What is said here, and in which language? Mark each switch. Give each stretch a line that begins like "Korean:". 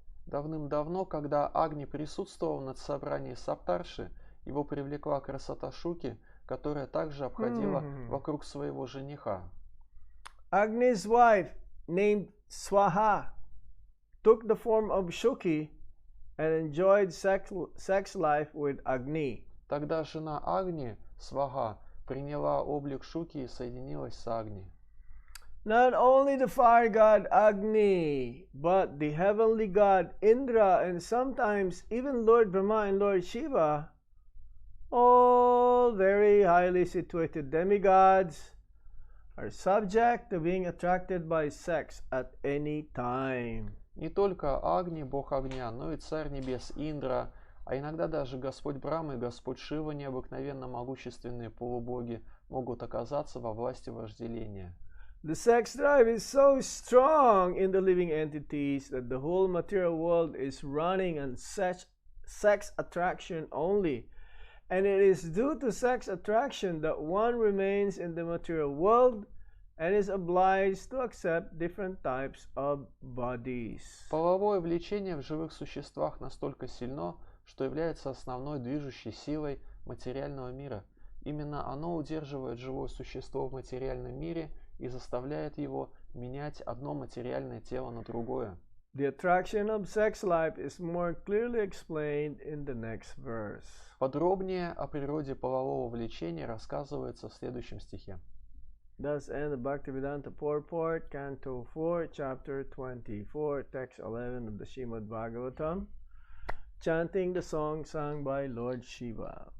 Russian: Давным-давно, когда Агни присутствовал на собрании Саптарши, его привлекла красота Шуки, которая также обходила вокруг своего жениха.
English: Agni's wife, named Swaha, took the form of Shuki and enjoyed sex life with Agni.
Russian: Тогда жена Агни, Сваха, приняла облик Шуки и соединилась с Агни.
English: Not only the fire god Agni, but the heavenly god Indra and sometimes even Lord Brahma and Lord Shiva, all very highly situated demigods, are subject to being attracted by sex at any time.
Russian: Не только Агни, бог огня, но и царь небес Индра, а иногда даже Господь Брахма и Господь Шива, необыкновенно могущественные полубоги, могут оказаться во власти вожделения.
English: The sex drive is so strong in the living entities that the whole material world is running on sex attraction only. And it is due to sex attraction that one remains in the material world and is obliged to accept different types of bodies.
Russian: Половое влечение в живых существах настолько сильно, что является основной движущей силой материального мира. Именно оно удерживает живое существо в материальном мире и заставляет его менять одно материальное тело на другое.
English: The attraction of sex life is more clearly explained in the next verse.
Russian: Подробнее о природе полового влечения рассказывается в следующем стихе.
English: Thus end the Bhaktivedanta Purport, Canto 4, Chapter 24, Text 11 of the Srimad Bhagavatam, chanting the song sung by Lord Shiva.